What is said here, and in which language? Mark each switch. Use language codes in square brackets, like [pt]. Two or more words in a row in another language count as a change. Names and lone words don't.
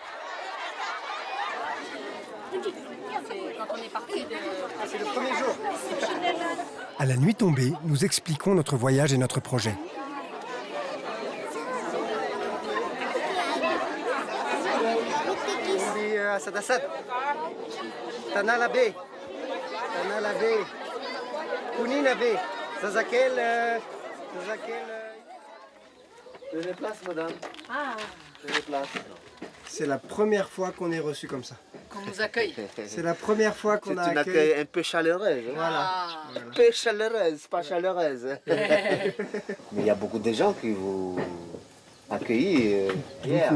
[fr] C'est le premier jour. À la nuit tombée, nous expliquons notre voyage et notre projet. On dit Assad Assad. Tanalabe. Tanalabe. Puninabe. Zazakel. Je me déplace, madame. Ah, Je me déplace. C'est la première fois qu'on est reçu comme ça. qu'on nous accueille. C'est la première fois qu'on a C'est une accueilli. accueil un peu chaleureux. Hein. Voilà. Un peu chaleureuse, pas chaleureuse. Mais il y a beaucoup de gens qui vous accueillent hier.